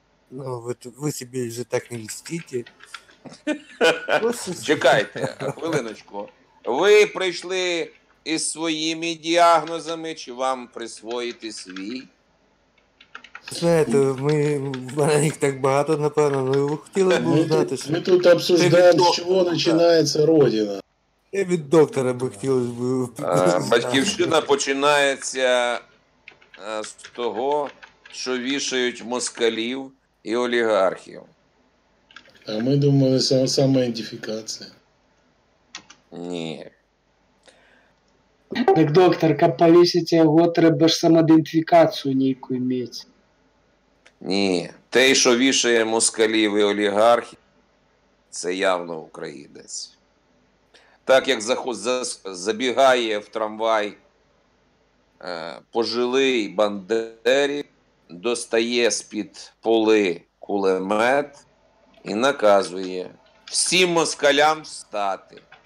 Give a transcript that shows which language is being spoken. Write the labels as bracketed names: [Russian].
[Ukrainian] Ну, ви собі вже так не льстите. Чекайте, хвилиночку. Ви прийшли із своїми діагнозами, чи вам присвоїти свій? Знаєте, в мене їх так багато, напевно, ну ви хотіли б знати, що... [Russian] Мы тут обсуждаем, с чего начинается Родина. [Ukrainian] Я від доктора би хотілося б... Батьківщина починається з того, що вішають москалів і олігархів. [Russian] А мы думали, самоидентификация. [Ukrainian] Ні. [Belarusian] Так, доктор, каб повесить яго, трэба ж самоідентифікацію нейкую мець. [Ukrainian] Ні. Той, що вішає москалів і олігархів, це явно українець. Так як забігає в трамвай пожилий бандерівець, достає з-під поли кулемет і наказує всім москалям встати.